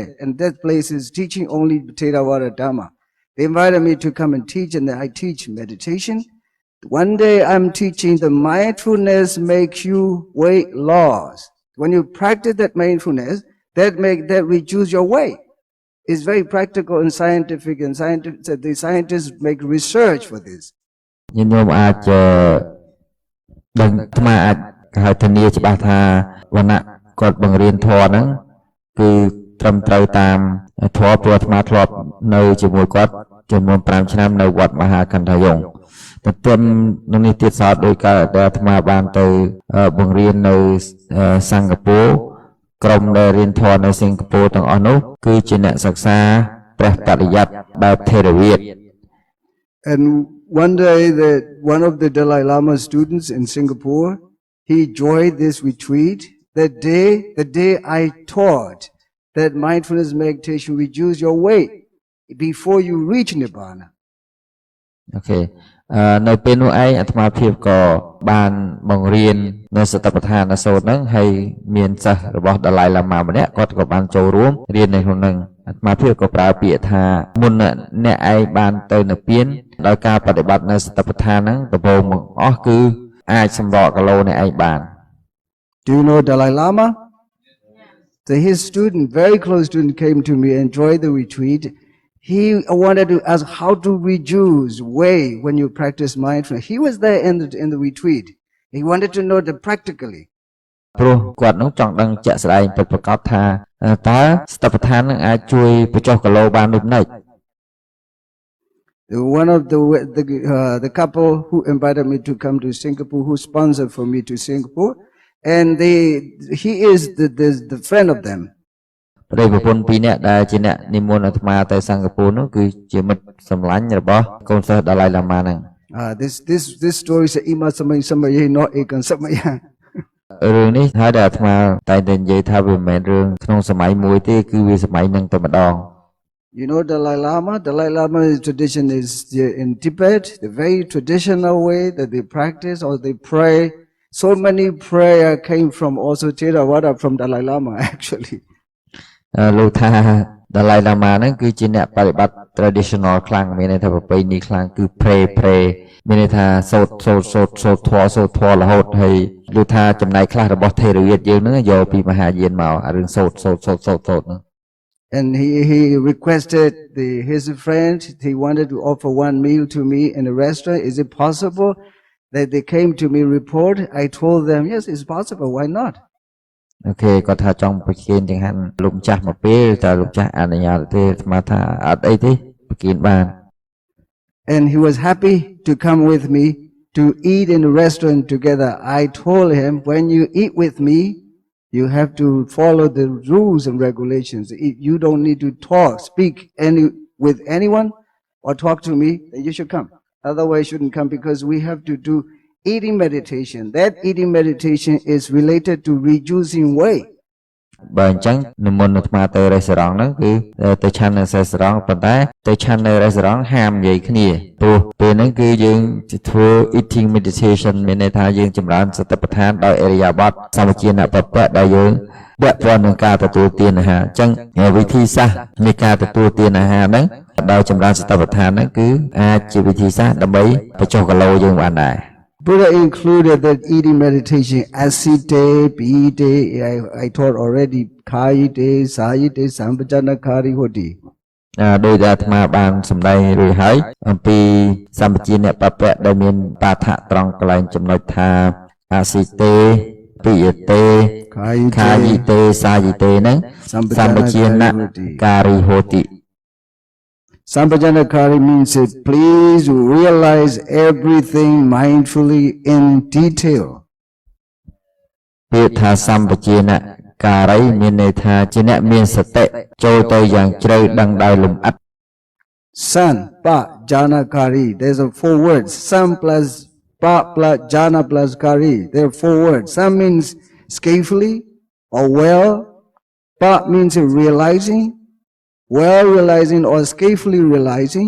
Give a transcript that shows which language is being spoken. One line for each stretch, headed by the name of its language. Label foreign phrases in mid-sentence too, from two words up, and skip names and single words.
English: And that place is teaching only Theravada Dhamma. They invited me to come and teach, and I teach meditation. One day I'm teaching the mindfulness makes you weight loss. When you practice that mindfulness, that reduce your weight. It's very practical and scientific, and the scientists make research for this.
Khmer: ញាតិញោមអាចដឹងអាត្មាអាចហៅធានាច្បាស់ថាវណ្ណៈគាត់បង្រៀនធម៌ហ្នឹងគឺត្រឹមត្រូវតាមធម៌ព្រោះអាត្មាធ្លាប់នៅជាមួយគាត់ចំនួន5ឆ្នាំនៅវត្តមហាកណ្ដាយងតែទន្ទឹមនឹងនេះទៀតសោតដោយការដែលអាត្មាបានទៅបង្រៀននៅសិង្ហបុរីក្រុមដែលរៀនធម៌នៅសិង្ហបុរីទាំងអស់នោះគឺជាអ្នកសិក្សាព្រះបរិយ័តបែបថេរវាទ
English: And one day that one of the Dalai Lama students in Singapore, he joined this retreat. The day I taught that mindfulness meditation reduce your weight before you reach Nibbana. Okay.
Khmer: នៅពេលនោះឯងអាត្មាភាពក៏បានបង្រៀននៅសតិប្បដ្ឋានសូត្រហ្នឹងហើយមានសិស្សរបស់ដាឡៃឡាម៉ាម្នាក់គាត់ក៏បានចូលរួមរៀននៅក្នុងហ្នឹងអាត្មាភាពក៏ប្រើពាក្យថាមុនអ្នកឯងបានទៅនិព្វានដោយការបដិបត្តិនៅសតិប្បដ្ឋានហ្នឹងដំបូងមកអស់គឺអាចសម្រកគីឡូអ្នកឯងបាន
English: Do you know Dalai Lama? So his student, very close student, came to me and joined the retreat. He wanted to ask how to reduce weight when you practice mindfulness. He was there in the retreat. He wanted to know that practically.
Khmer: ព្រោះគាត់នោះចង់ដឹងជាក់ស្ដែងពិតប្រាកដថាតើសតិប្បដ្ឋាននឹងអាចជួយបញ្ចុះគីឡូបានដូចម៉េច
English: One of the couple who invited me to come to Singapore, who sponsored for me to Singapore, and he is the friend of them.
Khmer: ប្តីប្រពន្ធពីរនាក់ដែលជាអ្នកនិមន្តអាត្មាទៅសិង្ហបុរីនោះគឺជាមិត្តសម្លាញ់របស់កូនសិស្សដាឡៃឡាម៉ាហ្នឹង
English: This story is
Pali: Ima Samaya Samaya
English: not
Pali: Ekan Samaya.
Khmer: រឿងនេះហើយដែលអាត្មាតែងតែនិយាយថាវាមិនមែនរឿងក្នុងសម័យមួយទេគឺវាសម័យនឹងតែម្ដង
English: You know Dalai Lama's tradition is in Tibet, the very traditional way that they practice or they pray. So many prayer came from also Theravada from Dalai Lama actually.
Khmer: លោកថាដាឡៃឡាម៉ាហ្នឹងគឺជាអ្នកបប្រតិបត្តិ traditional ខ្លាំងមានន័យថាប្រពៃណីខ្លាំងគឺ pray មានន័យថាសូត្រធម៌រហូតហើយលោកថាចំណែកខ្លះរបស់ថេរវាទយើងហ្នឹងយកពីមហាយានមករឿងសូត្រហ្នឹង
English: And he requested his friend, he wanted to offer one meal to me in a restaurant. Is it possible that they came to me report? I told them, yes, it's possible. Why not?
Khmer: អូខេគាត់ថាចង់ប្រគិនចង្ហាន់លោកម្ចាស់មកពេលតែលោកចាស់អនុញ្ញាតទេស្មាថាអត់អីទេប្រគិនបាន
English: And he was happy to come with me to eat in a restaurant together. I told him, when you eat with me, you have to follow the rules and regulations. You don't need to speak with anyone or talk to me, then you should come. Otherwise, you shouldn't come because we have to do eating meditation. That eating meditation is related to reducing weight.
Khmer: បើអញ្ចឹងនិមន្តអាត្មាទៅរេស្តូរ៉ង់ហ្នឹងគឺទៅឆាន់នៅរេស្តូរ៉ង់ប៉ុន្តែទៅឆាន់នៅរេស្តូរ៉ង់ហាមនិយាយគ្នាព្រោះពេលហ្នឹងគឺយើងធ្វើ
English: eating meditation
Khmer: មានន័យថាយើងចម្រើនសតិប្បដ្ឋានដោយអរិយាបថសម្បជាណបពៈដែលយើងពាក់ព័ន្ធនឹងការទទួលទានអាហារអញ្ចឹងវិធីសាស្ត្រនៃការទទួលទានអាហារហ្នឹងដោយចម្រើនសតិប្បដ្ឋានហ្នឹងគឺអាចជាវិធីសាស្ត្រដើម្បីបញ្ចុះគីឡូយើងបានដែរ
English: Buddha included that eating meditation,
Pali: asite, pite,
English: I taught already,
Pali: kayite, sayite, sampajanakari hoti.
Khmer: ដោយដែលអាត្មាបានសម្ដែងរួចហើយអំពីសម្បជាអ្នកបពៈដែលមានបាថៈត្រង់កន្លែងចំណុចថាអាស៊ីតេពិយតេខាយិតេសាយិតេហ្នឹងសម្បជាណការីហោតិ
English: Sampajanakari means that please realize everything mindfully in detail.
Khmer: ពាក្យថាសម្បជាណការីមានន័យថាជាអ្នកមានសតិចូលទៅយ៉ាងជ្រៅដឹងដោយលម្អិត
Pali: San, pa, jana,
English: kari. There's a 4 words. San plus pa plus jana plus kari. There are 4 words. San means skillfully or well. Pa means realizing. Well realizing or skillfully realizing.